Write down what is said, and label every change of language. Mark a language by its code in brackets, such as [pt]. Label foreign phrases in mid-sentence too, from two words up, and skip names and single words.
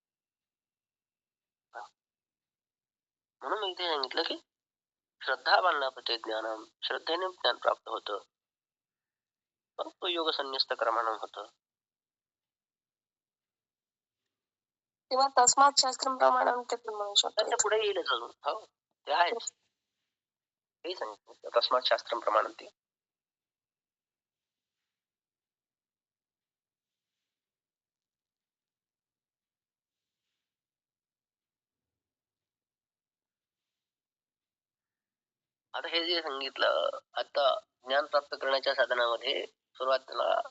[mr] हां. म्हणून मी इथे सांगितलं, की [sa] श्रद्धा बालनापते ज्ञानम. [mr] श्रद्धेने ज्ञान प्राप्त होतं. मग तो योग संन्यस्त क्रमानं होतं. किंवा [sa] तस्मात् शास्त्रम प्रमाणम [mr] ते पण म्हणू शकतो. त्याच्या पुढे येईलच अजून. हो, ते आहेच. तेही सांगितलं. [sa] तस्मात् शास्त्रम प्रमाणते. [mr] आता हे जे सांगितलं, आता ज्ञान प्राप्त करण्याच्या साधनामध्ये सुरुवातीला